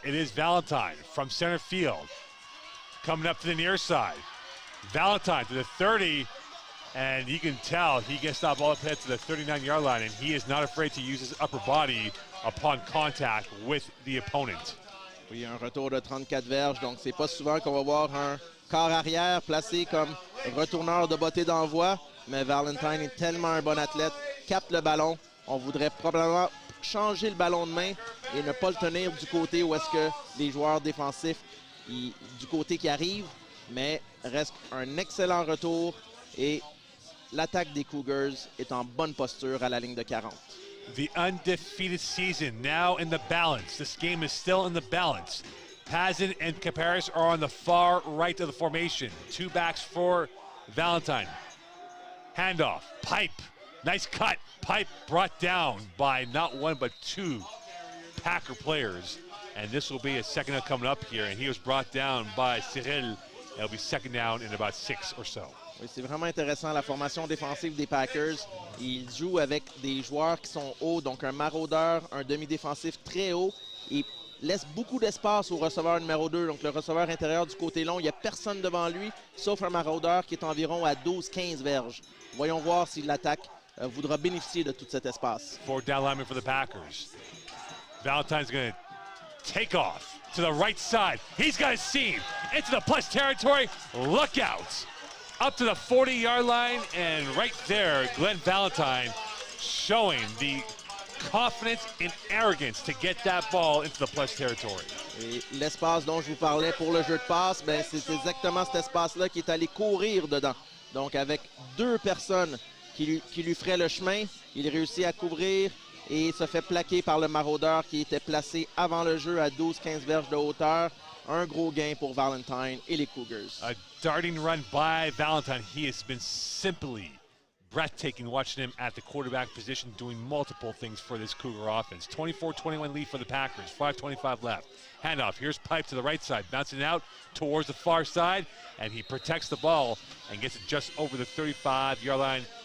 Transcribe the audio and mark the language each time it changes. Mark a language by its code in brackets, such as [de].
[en] It is Valentine from center field. Coming up to the near side. Valentine to the 30. And you can tell he gets stopped all up ahead to the 39-yard line, and he is not afraid to use his upper body upon contact with the opponent. [fr] Oui, un retour de 34 verges, donc c'est pas souvent qu'on va voir un corps arrière placé comme retourneur de bottée d'envoi, mais Valentine est tellement un bon athlète, capte le ballon. On voudrait probablement changer le ballon de main et ne pas le tenir du côté où est-ce que les joueurs défensifs, du côté qui arrive, mais reste un excellent retour et l'attaque des Cougars est en bonne posture à la ligne de 40. [en] The undefeated season now in the balance. This game is still in the balance. Pazin and Caparis are on the far right of the formation. Two backs for Valentine. Handoff, Pipe, nice cut. Pipe brought down by not one but two Packer players. And this will be a second down coming up here. And he was brought down by Cyril. It'll be second down in about 6 or so. [fr] Oui, c'est vraiment intéressant, la formation défensive des Packers. Ils jouent avec des joueurs qui sont hauts, donc un maraudeur, un demi-défensif très haut, et laisse beaucoup d'espace au receveur numéro 2, donc le receveur intérieur du côté long. Il n'y a personne devant lui, sauf un maraudeur qui est environ à 12-15 verges. Voyons voir si l'attaque voudra bénéficier de tout cet espace. [en] Four down lineman for the Packers. Valentine's going to take off to the right side. He's got a seam into the plus territory. Look out. Up to the 40-yard line, and right there, Glenn Valentine showing the confidence and arrogance to get that ball into the plus territory. [fr] Et l'espace dont je vous parlais pour le jeu de passe, ben c'est exactement cet espace-là qui est allé courir dedans. Donc avec deux personnes qui lui feraient le chemin, il réussit à couvrir et se fait plaquer par le maraudeur qui était placé avant le jeu à 12-15 verges de hauteur. Un gros gain pour Valentine et les Cougars. [en] A darting run by Valentine. He has been simply breathtaking watching him at the quarterback position doing multiple things for this Cougar offense. 24-21 lead for the Packers, 5:25 left. Handoff, here's Pipe to the right side, bouncing out towards the far side, and he protects the ball and gets it just over the 35-yard line.